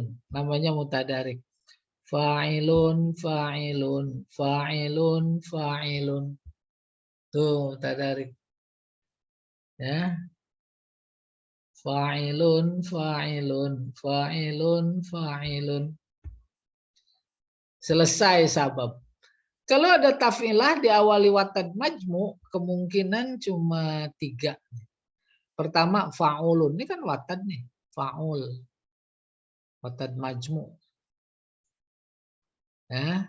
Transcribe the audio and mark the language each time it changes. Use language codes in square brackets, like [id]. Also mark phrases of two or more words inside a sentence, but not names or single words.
[id] Namanya mutadarik. [ar] فاعلن فاعلن فاعلن فاعلن. [id] Tuh mutadarik. Ya. [ar] فاعلن فاعلن فاعلن فاعلن. [id] Selesai sabab. Kalau ada taf'ilah diawali [ar] وتد مجموع, [id] kemungkinan cuma 3. Pertama fa'ulun, ini kan watad nih, fa'ul. [ar] وتد مجموع. Ya.